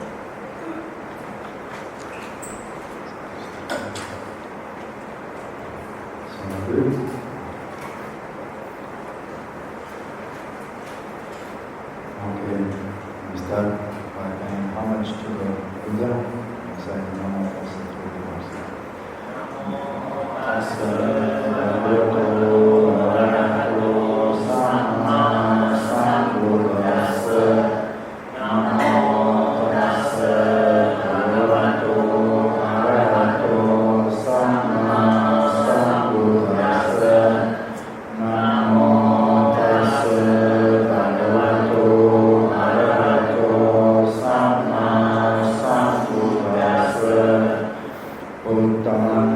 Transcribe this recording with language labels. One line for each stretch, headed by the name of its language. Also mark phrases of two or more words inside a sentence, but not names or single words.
English: Okay, we start by paying homage to the Buddha and saying
Pali: Namo Tassa Tassa Bhagavato Arahato Samma Sambuddhassa Namo Tassa Bhagavato Arahato Samma Sambuddhassa Namo Tassa Bhagavato Arahato Samma Sambuddhassa Buddham